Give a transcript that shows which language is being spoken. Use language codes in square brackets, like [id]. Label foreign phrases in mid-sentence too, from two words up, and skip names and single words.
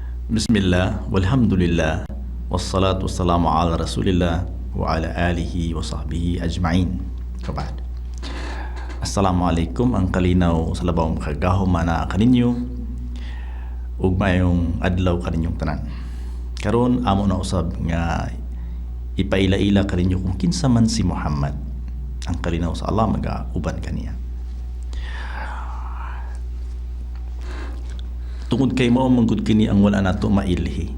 [ar] بسم الله، والحمد لله، والصلاة والسلام على رسول الله وعلى آله وصحبه أجمعين. Kabad. Assalamualaikum, [ceb] ang kalinaw sa labawang kagahom mana kaninyo ug mayong adlaw kaninyong tanan. Karon amo na usab nga ipaila-ila kaninyo kung kinsa man si Muhammad. Ang kalinaw sa Allah magauban kaniya. Tungod kay mao manggod kini ang wala nato mailhi.